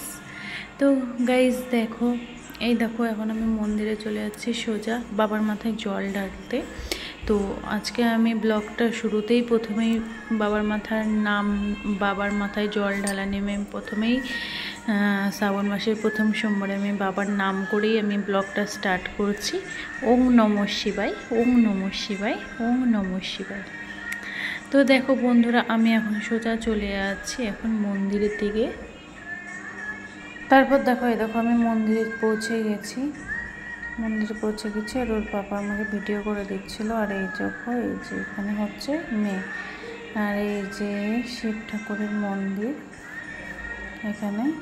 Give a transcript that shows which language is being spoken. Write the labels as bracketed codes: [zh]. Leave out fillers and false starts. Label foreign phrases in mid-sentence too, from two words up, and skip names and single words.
[bn] তো গাইজ দেখো, এই দেখো এখন আমি মন্দিরে চলে যাচ্ছি সোজা বাবার মাথায় জল ঢালতে। তো আজকে আমি ব্লগটা শুরুতেই প্রথমেই বাবার মাথায় জল ঢালা নেমে প্রথমেই শ্রাবণ মাসের প্রথম সোমবারে আমি বাবার নাম করেই আমি ব্লগটা স্টার্ট করছি। [sa] ওম নমঃ শিবায়, ওম নমঃ শিবায়, ওম নমঃ শিবায়। [bn] তো দেখো বন্ধুরা, আমি এখন সোজা চলে যাচ্ছি এখন মন্দিরের দিকে। তারপর দেখো আমি মন্দিরে পৌঁছে গেছি আর ওর বাবা আমাকে ভিডিও করে দিচ্ছিল। আর এই দেখো, এই যে এখানে হচ্ছে মেয়ে, আর এই যে শিব ঠাকুরের মন্দির এখানে।